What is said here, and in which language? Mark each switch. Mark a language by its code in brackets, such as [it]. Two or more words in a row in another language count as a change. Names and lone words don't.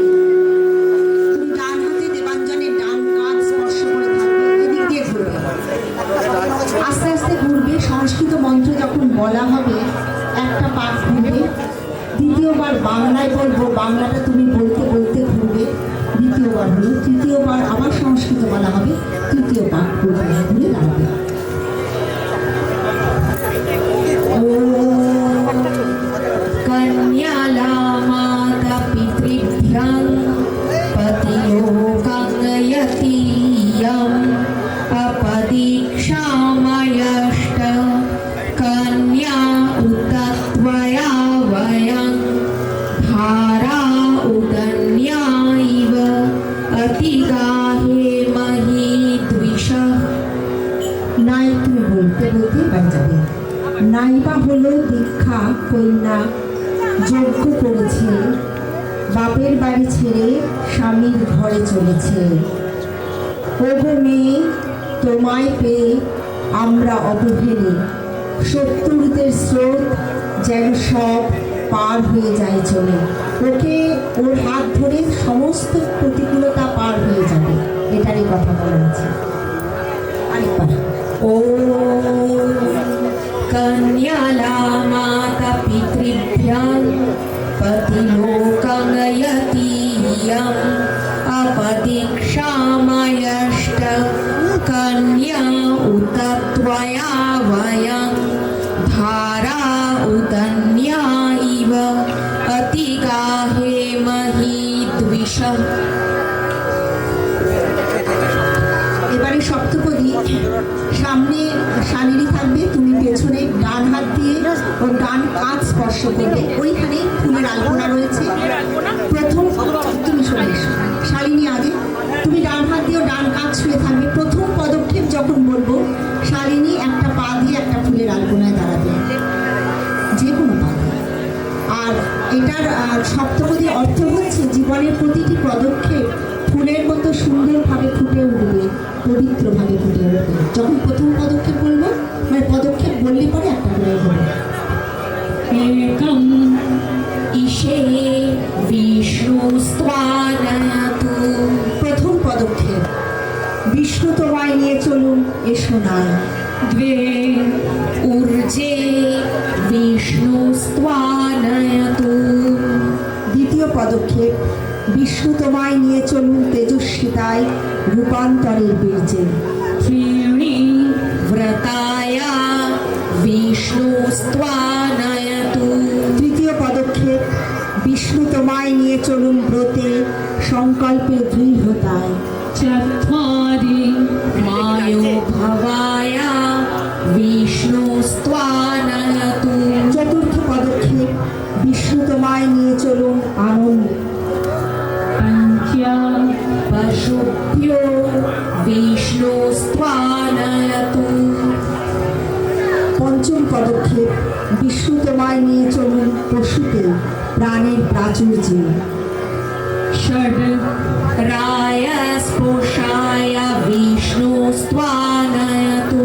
[bn] তুমি ডান হাতে দেবাঞ্জনের ডান কাঁধ স্পর্শ করে থাকবে, এদিক দিয়ে ঘুরবে, আস্তে আস্তে ঘুরবে। সংস্কৃত মন্ত্র যখন বলা হবে একটা পাঠ ঘুরবে, দ্বিতীয়বার বাংলায় বলবো, বাংলাটা তুমি বলতে বলতে ঘুরবে, দ্বিতীয়বার হলো, তৃতীয়বার আবার সংস্কৃত বলা হবে, তৃতীয় পাঠ ঘুরবে, ঘুরে দাঁড়াবে। [sa] कन्यालामाता पितृभ्यं पतिलोकं यतीयम् अपदीक्षामयष्ट कन्या उत त्वया वयं धारा उदन्या इव अतिगाहे मही द्विषः। [bn] নাই তুমি বলতে বলতে বাড়ি যাবে। নাইবা হলো দীক্ষা কন্যা যজ্ঞ করেছে, বাপের বাড়ি ছেড়ে স্বামীর ঘরে চলেছে। ওগো মেয়ে, তোমায় পেয়ে আমরা অবহেলে, শত্রুদের স্রোত যেন সব পার হয়ে যায় চলে। ওকে ওর হাত ধরে সমস্ত প্রতিকূলতা পার হয়ে যাবে, এটারই কথা বলা আছে। আরেকবার [sa] ॐ कन्यालामाता पितृभ्यं पतिलोकं यतीयम् अपदीक्षामयष्ट कन्या उत त्वया वयं धारा उदन्या इव अतिगाहे मही द्विषः। [bn] এবারে সপ্তপদী। সামনে শালিনী থাকবে, তুমি পেছনে ডান হাত দিয়ে ওর ডান কাঁধ স্পর্শ করবে। ওইখানে ফুলের আলপনা রয়েছে। প্রথম তুমি সরে এসো, শালিনী আগে। তুমি ডান হাত দিয়ে ডান কাঁধ ছুঁয়ে থাকবে। প্রথম পদক্ষেপ যখন বলবো, শালিনী একটা পা দিয়ে একটা ফুলের আলপনায় দাঁড়াবে, যে কোনো পা দিয়ে। আর এটার সপ্তপদী অর্থ হচ্ছে জীবনের প্রতিটি পদক্ষেপ ফুলের মতো সুন্দরভাবে ফুটে উঠবে, পবিত্রভাবে ফুটে উঠবে। যখন প্রথম পদক্ষেপ বলবো, মানে পদক্ষেপ বললে পরে একটা করে হবে। [sa] एकम् इषे विष्णुस्त्वानयतु। [bn] প্রথম পদক্ষেপ, বিষ্ণু তোমায় নিয়ে চলুন এসো নাই। [sa] द्वे ऊर्जे विष्णुस्त्वानयतु। [bn] দ্বিতীয় পদক্ষেপ, বিষ্ণু তোমায় নিয়ে চলুন তেজস্বিতায় রূপান্তরের বীর্যে। [sa] त्रीणि व्रताय विष्णुस्त्वानयतु। [bn] চলুন ব্রতে সংকল্পে দৃঢ়তায়। [sa] चत्वारि मायो भवाय विष्णुस्त्वानयतु [bn] চতুর্থ পদক্ষেপ, বিষ্ণু তোমায় নিয়ে চলুন আনন্দ। [sa] पञ्च पशुभ्यो विष्णुस्त्वानयतु [bn] পঞ্চম পদক্ষেপ, বিষ্ণু তোমায় নিয়ে চলুন পশুতে প্রাণের প্রাচুর্যে। [sa] षड् रायस्पोषाय विष्णुस्त्वानयतु